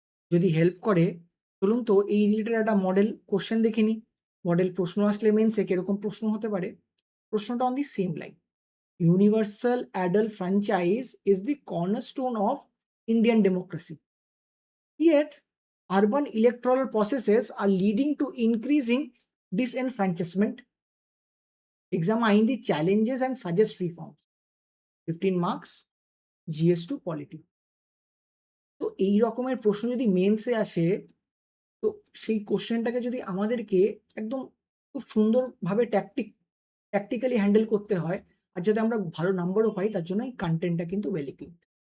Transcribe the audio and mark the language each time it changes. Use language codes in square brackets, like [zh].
[bn] যদি হেল্প করে চলুন তো এই রিলেটেড একটা মডেল কোশ্চেন দেখে নিই। মডেল প্রশ্ন আসলে মেন্সে কিরকম প্রশ্ন হতে পারে? প্রশ্নটা [en] On the same line. Universal adult franchise is the cornerstone of Indian democracy. Yet, urban electoral processes are leading to increasing disenfranchisement. Examine the challenges and suggest reforms. 15 marks, GS2 Polity. [bn] তো এই রকমের প্রশ্ন যদি মেন্সে আসে, তো সেই কোশ্চেনটাকে যদি আমাদেরকে একদম খুব সুন্দরভাবে ট্যাকটিক্যালি হ্যান্ডেল করতে হয়, আর যাতে আমরা ভালো নাম্বারও পাই, তার জন্য এই কন্টেন্টটা কিন্তু ওয়েল ইকুইপড।